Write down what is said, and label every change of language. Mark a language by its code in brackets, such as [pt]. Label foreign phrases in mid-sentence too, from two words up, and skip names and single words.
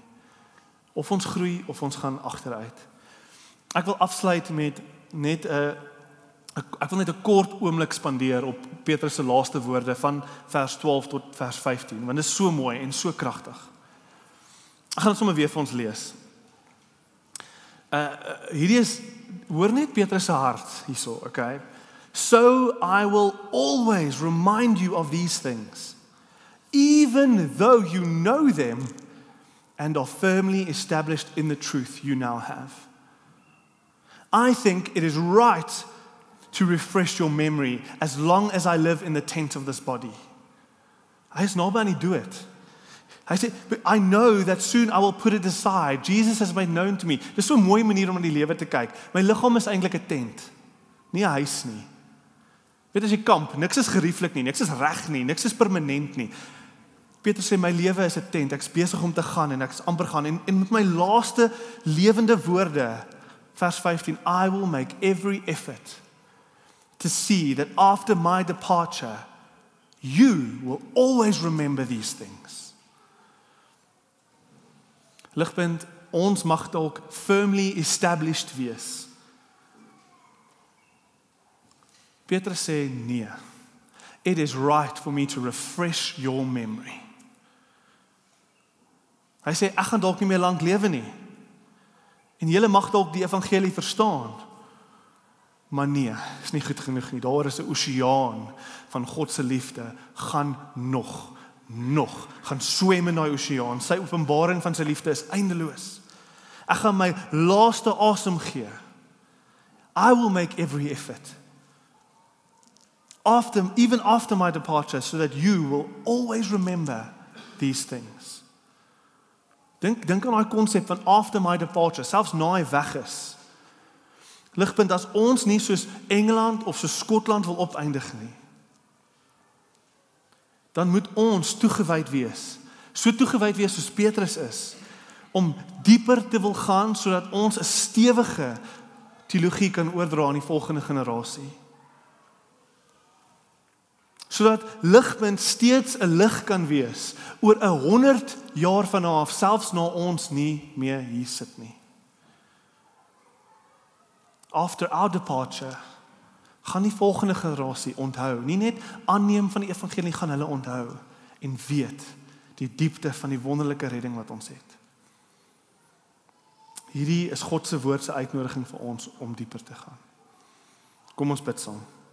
[af] Of ons groei of ons gaan agteruit. Ek wil afsluit met net 'n kort oomblik spandeer op Petrus se laaste woorde van vers 12 tot vers 15, want dit is so mooi en so kragtig. Ek gaan dit sommer weer vir ons lees. Hierdie is, hoor net Petrus se hart hierso, okay? [en] So I will always remind you of these things, even though you know them and are firmly established in the truth you now have. I think it is right to refresh your memory as long as I live in the tent of this body. [af] Hy is naby aan die dood. Hy sê, [en] but I know that soon I will put it aside. Jesus has made known to me. [af] Dis so 'n mooi manier om na die lewe te kyk. My liggaam is eintlik 'n tent, nie 'n huis nie. Weet as jy kamp, niks is gerieflik nie, niks is reg nie, niks is permanent nie. Petrus sê my lewe is 'n tent. Ek's besig om te gaan en ek's amper gaan en met my laaste lewende woorde, vers 15, [en] I will make every effort to see that after my departure, you will always remember these things. [af] Ligpunt, ons mag dalk [en] firmly established [af] wees. Petrus sê nee. [en] It is right for me to refresh your memory. [af] Hy sê ek gaan dalk nie meer lank lewe nie. En julle mag dalk die evangelie verstaan. Maar nee, is nie goed genoeg nie. Daar is 'n oseaan van God se liefde, gaan gaan swem in daai oseaan. Sy openbaring van sy liefde is eindeloos. Ek gaan my laaste asem gee. [en] I will make every effort. Even after my departure, so that you will always remember these things. [af] Dink aan daai konsep van [en] after my departure, [af] selfs na hy weg is. Ligpunt, as ons nie soos Engeland of soos Skotland wil opeindig nie, dan moet ons toegewyd wees. So toegewyd wees soos Petrus is, om dieper te wil gaan, sodat ons 'n stewige teologie kan oordra aan die volgende generasie. Sodat Ligpunt steeds 'n lig kan wees, oor 100 jaar vanaf, selfs na ons nie meer hier sit nie. [en] After our departure, [af] gaan die volgende generasie onthou, nie net aanneem van die evangelie, gaan hulle onthou en weet die diepte van die wonderlike redding wat ons het. Hierdie is God se woord se uitnodiging vir ons om dieper te gaan. Kom ons bid saam.